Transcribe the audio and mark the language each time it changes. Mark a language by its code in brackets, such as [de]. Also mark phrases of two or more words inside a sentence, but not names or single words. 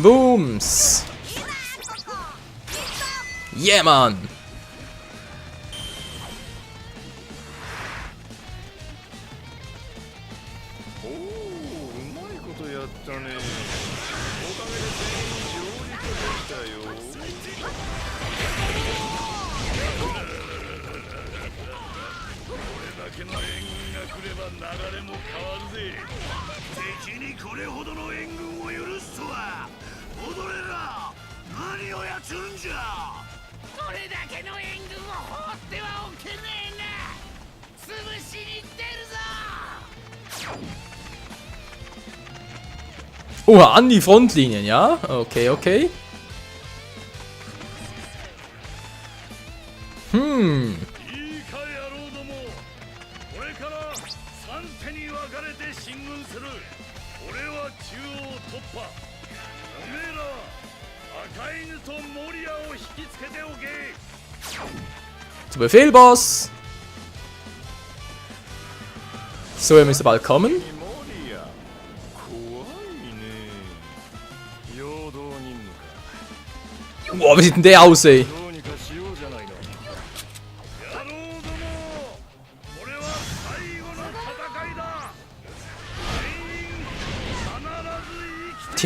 [de] Booms. Yeah, Mann. [ja] おおうまいことやったねおかげで全員上陸できたよこれだけの援軍が来れば流れも変わるぜ敵にこれほどの援軍を許すとは踊れら何をやつるんじゃこれだけの援軍を放ってはおけねえな潰しに出るぞ [de] Oha, an die Frontlinien, ja? Okay. [ja] いいか野郎どもこれから3手に分かれて進軍する俺は中央突破おめえらは赤犬とモリアを引きつけておけ [de] Zu Befehl, Boss. So, ihr müsst bald kommen. [ja] モリア怖いね陽動任務か [de] Boah, wie sieht denn der aus, ey? [ja] どうにかしようじゃないの野郎どもこれは最後の戦いだ全員必ず生きて